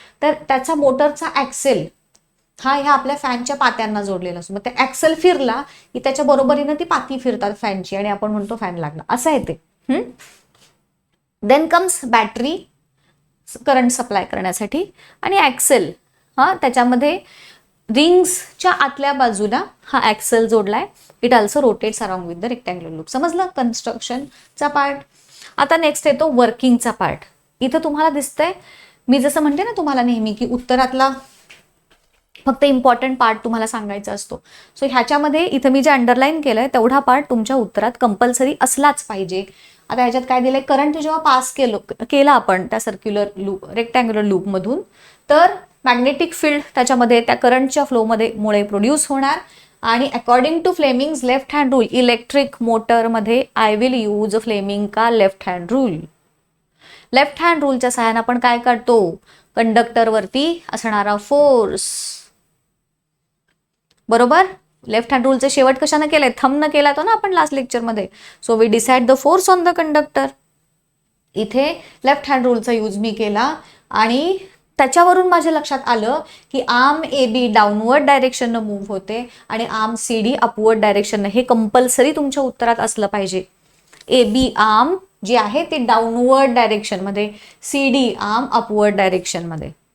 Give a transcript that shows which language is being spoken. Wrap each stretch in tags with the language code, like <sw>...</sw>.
<mr>तर त्याचा मोटरचा ॲक्सेल हा ह्या आपल्या फॅनच्या पात्यांना जोडलेला असतो. मग ते ॲक्सेल फिरला की त्याच्या बरोबरीनं ती पाती फिरतात फॅनची, आणि आपण म्हणतो फॅन लागला, असं आहे ते.</mr> <en>then comes</en> <mr>battery, current supply करण्यासाठी, आणि ॲक्सेल, त्याच्यामध्ये रिंग्सच्या आतल्या बाजूला हा axle जोडलाय.</mr> <en>It also rotates around with the rectangular loop.</en> <mr>समजलं कन्स्ट्रक्शनचा पार्ट. आता नेक्स्ट येतो वर्किंगचा पार्ट. इथं तुम्हाला दिसतंय, मी जसं म्हणते ना तुम्हाला नेहमी, की उत्तरातला फक्त इम्पॉर्टंट पार्ट तुम्हाला सांगायचा असतो. सो ह्याच्यामध्ये इथं मी जे अंडरलाईन केलंय तेवढा पार्ट तुमच्या उत्तरात कंपल्सरी असलाच पाहिजे. आता ह्याच्यात काय दिलंय, करंट जेव्हा पास केला आपण त्या सर्क्युलर लूप, रेक्टँग्युलर लूपमधून, तर मॅग्नेटिक फील्ड त्याच्यामध्ये त्या करंटच्या फ्लोमध्ये मुळे प्रोड्यूस होणार. आणि according to Fleming's left hand rule, electric मोटरमध्ये</mr> <en>I will use Fleming का left hand rule.</en> <mr>Left hand रूलच्या सहाय्याने आपण काय काढतो, कंडक्टरवरती असणारा फोर्स. बरोबर? लेफ्ट हँड रूलचे शेवट कशाने केले, थंबनं केला तो ना आपण लास्ट लेक्चरमध्ये.</mr> <en>So we decide the force on the conductor.</en> <mr>इथे लेफ्ट हँड रूलचा यूज मी केला, आणि त्याच्यावरून माझ्या लक्षात आलं की आर्म AB डाऊनवर्ड डायरेक्शननं मूव्ह होते, आणि आर्म CD अपवर्ड डायरेक्शननं. हे कंपल्सरी तुमच्या उत्तरात असलं पाहिजे. AB आर्म जी आहे ती डाऊनवर्ड डायरेक्शनमध्ये, CD आर्म अपवर्ड डायरेक्शनमध्ये.</mr>